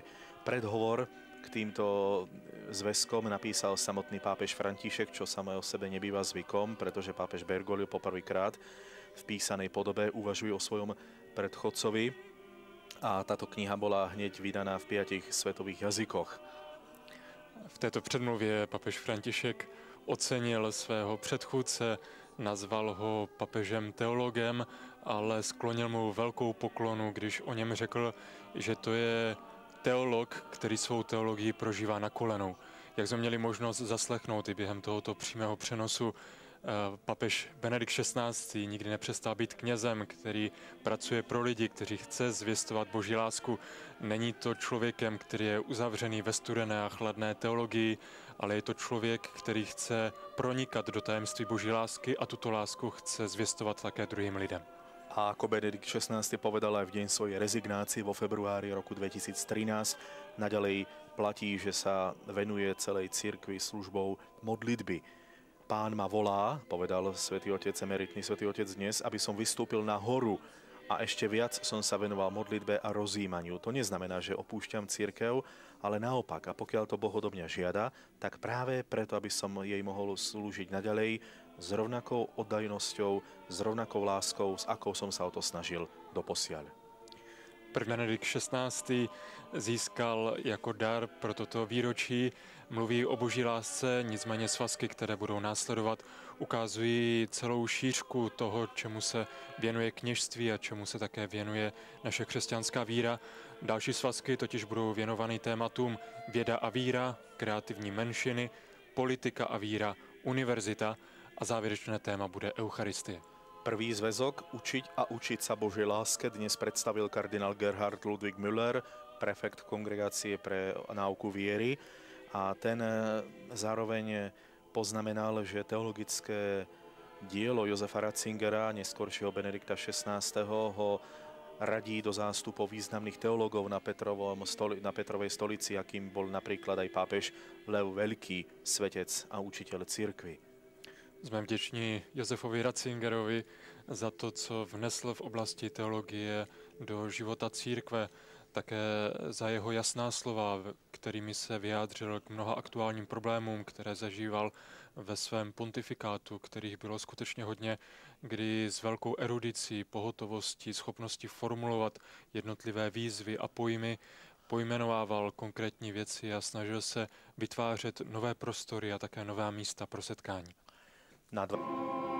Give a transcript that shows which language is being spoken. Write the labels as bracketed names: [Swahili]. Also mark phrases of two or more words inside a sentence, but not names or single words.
[Slovak] Predhovor k týmto zväzkom napísal samotný pápež František, čo samé o sebe nebýva zvykom, pretože pápež Bergoglio poprvýkrát v písanej podobe uvažuje o svojom predchodcovi a táto kniha bola hneď vydaná v 5 svetových jazykoch. [Czech] V této předmluvě papež František ocenil svého předchůdce, nazval ho papežem teologem, ale sklonil mu velkou poklonu, když o něm řekl, že to je teolog, který svou teologii prožívá na kolenou. Jak jsme měli možnost zaslechnout i během tohoto přímého přenosu, papež Benedikt XVI. Nikdy nepřestal být knězem, který pracuje pro lidi, kteří chce zvěstovat Boží lásku. Není to člověkem, který je uzavřený ve studené a chladné teologii, ale je to člověk, který chce pronikat do tajemství Boží lásky a tuto lásku chce zvěstovat také druhým lidem. [Slovak] A ako Benedikt XVI. Povedal aj v deň svojej rezignácie vo februári roku 2013, naďalej platí, že sa venuje celej cirkvi službou modlitby. Pán ma volá, povedal svätý otec, emeritný svätý otec dnes, aby som vystúpil na horu a ešte viac som sa venoval modlitbe a rozjímaniu. To neznamená, že opúšťam cirkev, ale naopak, a pokiaľ to Boh odo mňa žiada, tak práve preto, aby som jej mohol slúžiť naďalej s rovnakou oddajnosťou, s rovnakou láskou, s akou som sa o to snažil doposiaľ. Benedikt XVI. [Czech] Získal jako dar pro toto výročí. Mluví o Boží lásce, nicméně svazky, které budou následovat, ukazují celou šířku toho, čemu se věnuje kněžství a čemu se také věnuje naše křesťanská víra. Další svazky totiž budou věnovaný tématům věda a víra, kreativní menšiny, politika a víra, univerzita a závěrečné téma bude Eucharistie. [Slovak] Prvý zväzok Učiť a učiť sa Božej láske dnes predstavil kardinál Gerhard Ludwig Müller, prefekt kongregácie pre náuku viery. A ten zároveň poznamenal, že teologické dielo Josefa Ratzingera, neskoršieho Benedikta XVI. Ho radí do zástupov významných teológov na Petrovej stolici, akým bol napríklad aj pápež Lev Veľký, svetec a učiteľ cirkvi. [Czech] Jsme vděční Josefovi Ratzingerovi za to, co vnesl v oblasti teologie do života církve, také za jeho jasná slova, kterými se vyjádřil k mnoha aktuálním problémům, které zažíval ve svém pontifikátu, kterých bylo skutečně hodně, kdy s velkou erudicí, pohotovostí, schopností formulovat jednotlivé výzvy a pojmy pojmenovával konkrétní věci a snažil se vytvářet nové prostory a také nová místa pro setkání.